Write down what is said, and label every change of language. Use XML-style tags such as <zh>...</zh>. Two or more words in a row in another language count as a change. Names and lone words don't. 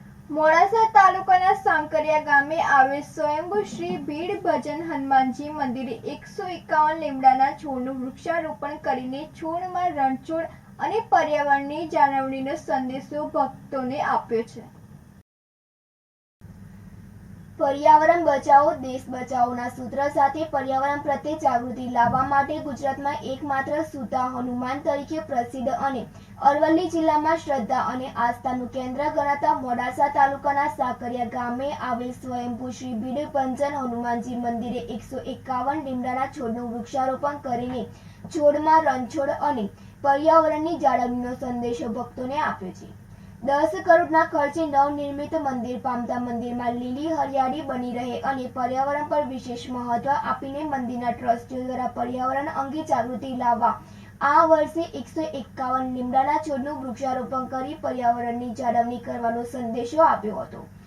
<gu>મોડાસા તાલુકાના સાંકરિયા ગામે આવેલ સ્વયંભૂ શ્રી ભીડ ભજન હનુમાનજી મંદિરે 151 લીમડાના છોડનું વૃક્ષારોપણ કરીને છોડમાં રણછોડ અને પર્યાવરણની જાળવણીનો સંદેશો ભક્તોને આપ્યો છે।</gu> <hi>पर्यावरण बचाओ देश बचाओना</hi> <gu>સૂત્ર સાથે પર્યાવરણ પ્રત્યે જાગૃતિ લાવવા માટે ગુજરાતમાં એકમાત્ર સૂતા હનુમાન તરીકે પ્રસિદ્ધ અને અરવલ્લી જિલ્લામાં શ્રદ્ધા અને આસ્થાનું કેન્દ્ર ગણાતા મોડાસા તાલુકાના સાકરિયા ગામે આવેલ સ્વયંભૂ શ્રી ભીડ ભજન હનુમાનજી મંદિરે 151 લીમડાના છોડનું વૃક્ષારોપણ કરીને છોડમાં રણછોડ અને पर्यावरणની જાળવણીનો સંદેશો ભક્તોને આપ્યો છે। 10 કરોડના ખર્ચે નવનિર્મિત મંદિર પામતા મંદિરમાં લીલી હરિયાળી બની રહે અને પર્યાવરણ પર વિશેષ મહત્વ આપીને મંદિરના ટ્રસ્ટીઓ દ્વારા પર્યાવરણ અંગે જાગૃતિ લાવવા આ વર્ષે 151 લીમડાના છોડનું વૃક્ષારોપણ કરી પર્યાવરણની જાળવણી કરવાનો સંદેશો આપ્યો હતો।</gu>